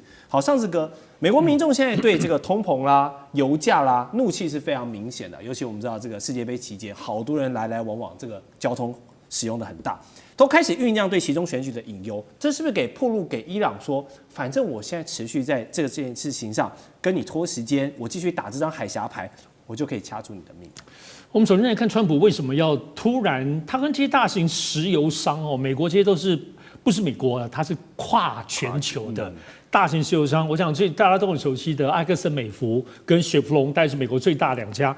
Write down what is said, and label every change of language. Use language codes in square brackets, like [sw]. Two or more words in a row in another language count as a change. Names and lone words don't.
[zh] 好，上次哥，美國民眾現在對這個通膨啦、油價啦，怒氣是非常明顯的，尤其我們知道這個世界杯期間，好多人來來往往，這個交通使用的很大。都開始醞釀對期中選舉的隱憂，這是不是暴露給伊朗說，反正我現在持續在這件事情上跟你拖時間，我繼續打這張海峽牌，我就可以掐住你的命。我們首先來看川普為什麼要突然，他跟這些大型石油商美國這些都是不是美國啊，它是跨全球的大型石油商。我想这大家都很熟悉的埃克森美孚跟雪佛龙，大概是美國最大2家。